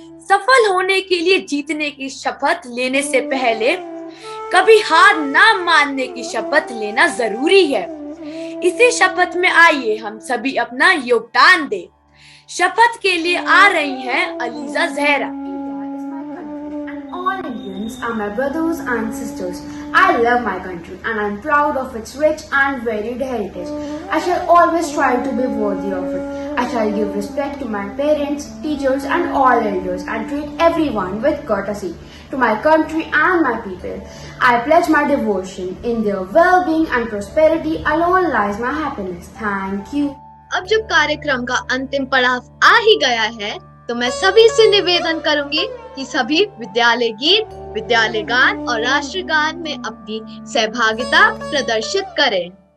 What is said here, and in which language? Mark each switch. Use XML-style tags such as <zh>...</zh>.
<hi>सफल होने के लिए जीतने की शपथ लेने से पहले कभी हार ना मानने की शपथ लेना जरूरी है। इसी शपथ में आइए हम सभी अपना योगदान दें। शपथ के लिए आ रही हैं ELISA Zahra.</hi> <en>All Indians are my brothers and sisters. I love my country and I'm proud of its rich and varied heritage. I shall always try to be worthy of it. I shall give respect to my parents, teachers and all elders and treat everyone with courtesy. To my country and my people, I pledge my devotion. In their well-being and prosperity alone lies my happiness. Thank you.</en> <hi>अब जब कार्यक्रम का अंतिम पड़ाव आ ही गया है तो मैं सभी से निवेदन करूंगी कि सभी विद्यालय गीत, विद्यालय गान और राष्ट्रगान में अपनी सहभागिता प्रदर्शित करें।</hi>